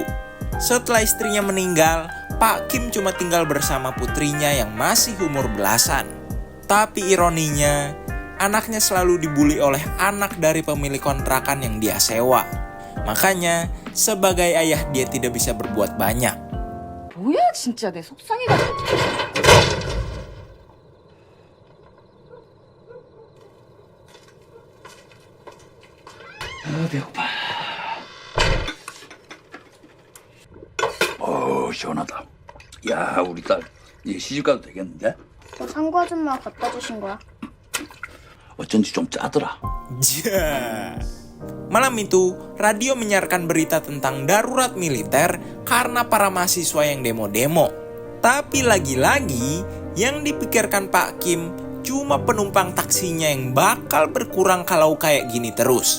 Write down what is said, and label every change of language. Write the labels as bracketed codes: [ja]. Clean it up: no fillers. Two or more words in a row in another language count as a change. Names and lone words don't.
[id] Setelah istrinya meninggal, Pak Kim cuma tinggal bersama putrinya yang masih umur belasan. Tapi ironinya, anaknya selalu dibully oleh anak dari pemilik kontrakan yang dia sewa. Makanya, sebagai ayah dia tidak bisa berbuat banyak. [ko] 뭐야 진짜 내 속상해가지고. 배고파. 시원하다. 야, 우리 딸 이제 시집 가도 되겠는데? 상구 아줌마 갖다 주신 거야? 어쩐지 좀 짜더라. [id] Malam itu, radio menyiarkan berita tentang darurat militer karena para mahasiswa yang demo-demo. Tapi lagi-lagi, yang dipikirkan Pak Kim cuma penumpang taksinya yang bakal berkurang kalau kayak gini terus.